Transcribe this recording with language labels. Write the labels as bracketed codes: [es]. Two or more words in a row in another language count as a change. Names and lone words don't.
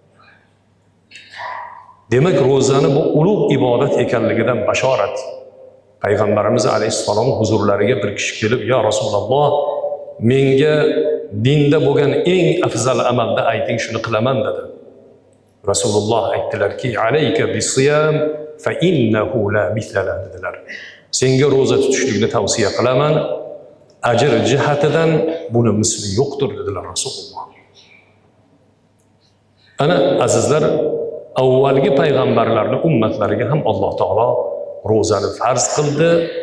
[uz] Demak, ro'zani bu ulug' ibodat ekanligidan bashorat. Payg'ambarimiz alayhissalom huzurlariga bir kishi kelib, "Ya Rasululloh, menga dinda bo'lgan eng afzal amalni ayting, shuni qilaman" dedi. Rasululloh aytdilarki, [ar] "عليك بالصيام فإنه لا مثل" dedilar. [uz] Senga ro'za tutishlikni tavsiya qilaman. Ajr jihatidan buni misli yo'qdir dedilar Rasululloh. Ana azizlar, avvalgi payg'ambarlarning ummatlariga ham Alloh taolo ro'zani farz qildi.